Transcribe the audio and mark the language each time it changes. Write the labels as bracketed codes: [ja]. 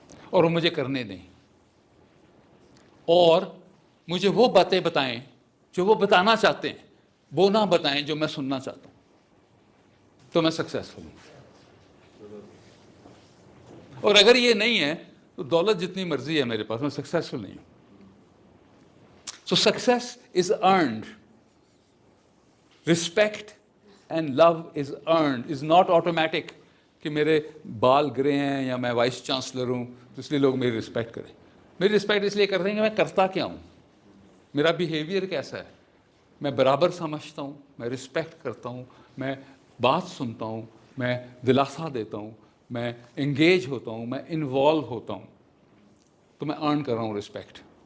[ur] اور وہ مجھے کرنے دیں, اور مجھے وہ باتیں بتائیں جو وہ بتانا چاہتے ہیں, وہ نہ بتائیں جو میں سننا چاہتا ہوں, تو میں سکسیسفل ہوں. اور اگر یہ نہیں ہے تو دولت جتنی مرضی ہے میرے پاس, میں سکسیسفل نہیں ہوں. [en] So success is earned. Respect and love is earned, is not automatic. [ur] کہ میرے بال گرے ہیں یا میں وائس چانسلر ہوں تو اس لیے لوگ میری رسپیکٹ کریں. میری رسپیکٹ اس لیے کرتے ہیں کہ میں کرتا کیا ہوں, میرا بیہیویئر کیسا ہے, میں برابر سمجھتا ہوں, میں رسپیکٹ کرتا ہوں, میں بات سنتا ہوں, میں دلاسا دیتا ہوں, میں انگیج ہوتا ہوں, میں انوالو ہوتا ہوں, تو میں ارن کر رہا ہوں رسپیکٹ.